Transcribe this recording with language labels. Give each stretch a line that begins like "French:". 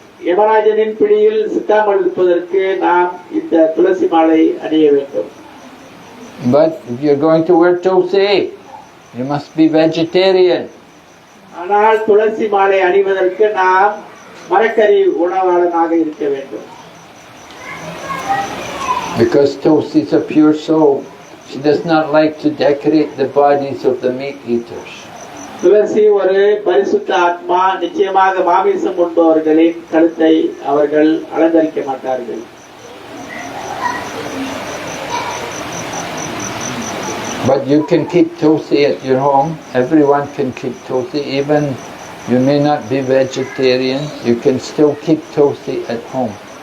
Tamil: யமராஜனின் பிடியில் சிக்காமல் இருப்பதற்கு நாம் இந்த துளசி மாலை அணிய வேண்டும்.
English: But if you're going to wear tulsi, you must be vegetarian.
Tamil: ஆனால் துளசி மாலை அணிவதற்கு நாம் மரக்கறி உணவாளனாக இருக்க வேண்டும்.
English: Because tulsi is a pure soul, she does not like to decorate the bodies of the meat eaters.
Tamil: துளசி ஒரு பரிசுத்த ஆத்மா. நிச்சயமாக மாமிசம் உண்பவர்களின் கழுத்தை அவர்கள் அலங்கரிக்க மாட்டார்கள்.
English: But you can keep tulsi at your home. Everyone can keep tulsi. Even you may not be vegetarian, you can still keep tulsi at home.